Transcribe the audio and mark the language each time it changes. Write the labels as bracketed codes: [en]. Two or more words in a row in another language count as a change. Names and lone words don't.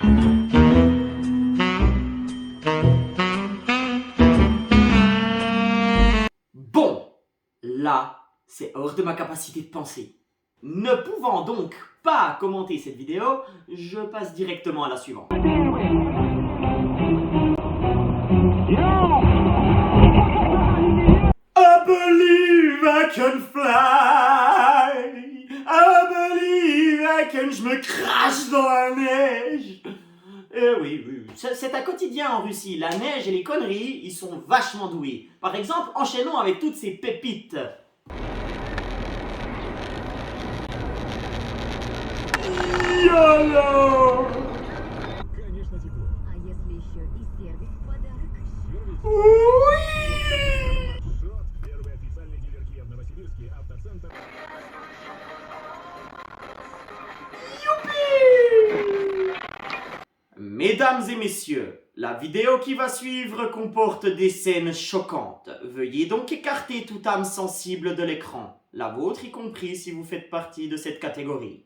[fr] Bon, là, c'est hors de ma capacité de penser. Ne pouvant donc pas commenter cette vidéo, je passe directement à la suivante. [en] I believe I can fly. I believe I can... [fr] Je me crache dans la neige. Oui, c'est un quotidien en Russie. La neige et les conneries, ils sont vachement doués. Par exemple, enchaînons avec toutes ces pépites. YOLO! [ru] А если еще и сервис в подарок? [fr] Oui! [ru] Первый официальный дилер Kia в Новосибирске, автоцентр. [fr] Mesdames et messieurs, la vidéo qui va suivre comporte des scènes choquantes. Veuillez donc écarter toute âme sensible de l'écran, la vôtre y compris si vous faites partie de cette catégorie.